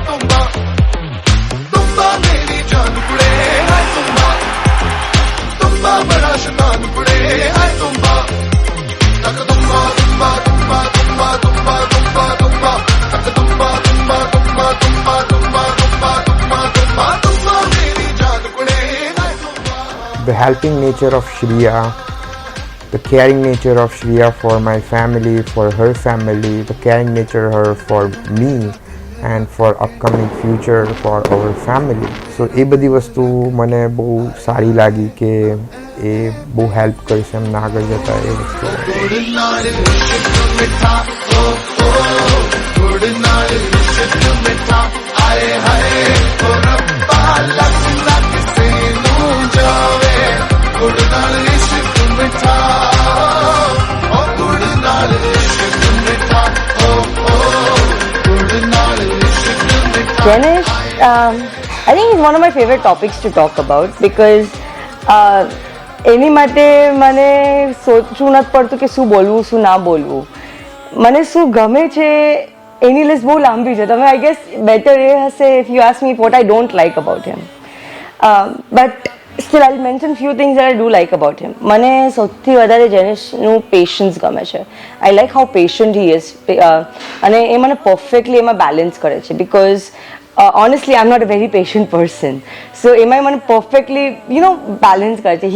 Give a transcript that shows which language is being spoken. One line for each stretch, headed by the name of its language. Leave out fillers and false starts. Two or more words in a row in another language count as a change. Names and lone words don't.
Punjabi: ਤੁੰਬਾ, ਤੁੰਬਾ ਮੇਰੀ ਜਾਨ ਕੁੜੇ ਹਾਏ ਤੁੰਬਾ, ਤੁੰਬਾ ਬੜਾ ਸ਼ੈਤਾਨ ਕੁੜੇ ਹਾਏ ਤੁੰਬਾ, ਤਕ ਤੁੰਬਾ ਤੁੰਬਾ ਤੁੰਬਾ ਤੁੰਬਾ ਤੁੰਬਾ ਤੁੰਬਾ ਤੁੰਬਾ ਤਕ ਤੁੰਬਾ ਤੁੰਬਾ ਤੁੰਬਾ ਤੁੰਬਾ ਤੁੰਬਾ ਤੁੰਬਾ ਤੁੰਬਾ ਤੁੰਬਾ ਤੁੰਬਾ ਮੇਰੀ ਜਾਨ ਕੁੜੇ ਹਾਏ ਤੁੰਬਾ.
English: The helping nature of Shreya, the caring nature of Shreya for my family, for her family, the caring nature of her for me and for upcoming future for our family.
Gujarati: So એ બધી વસ્તુ મને બહુ સારી લાગી કે એ બહુ હેલ્પ કરશે એમને આગળ જતા એ વસ્તુ.
Punjabi: ਗੁੜ ਨਾਲ ਇਸ਼ਕ ਮਿੱਠਾ ਓ ਓ, ਗੁੜ ਨਾਲ ਇਸ਼ਕ ਮਿੱਠਾ ਆਏ ਹਾਏ ਓ ਰੱਬਾ ਲਗ ਲਗ ਸੇ ਨੂ ਜਾਵੇ, ਗੁੜ ਨਾਲ ਇਸ਼ਕ ਮਿੱਠਾ ਓ ਗੁੜ ਨਾਲ ਇਸ਼ਕ ਮਿੱਠਾ ਓ ਓ, ਗੁੜ ਨਾਲ ਇਸ਼ਕ ਮਿੱਠਾ.
English: Janish, I think it's one of my favorite topics to talk about because
Gujarati: એની માટે મને સોચવું નથી પડતું કે શું બોલવું શું ના બોલવું. મને શું ગમે છે એની લિસ્ટ બહુ લાંબી છે.
English: તમે I guess better
Gujarati: એ હશે
English: if you ask me what I don't like about him, but still I mention few things that I do like about him.
Gujarati: મને સૌથી વધારે જેનિશનું પેશન્સ ગમે છે.
English: I like how patient he is,
Gujarati: અને એ મને પરફેક્ટલી એમાં બેલેન્સ કરે છે
English: બિકોઝ honestly I'm not a very patient person, so
Gujarati: એમાં મને
English: perfectly, you know, balance
Gujarati: કરે છે.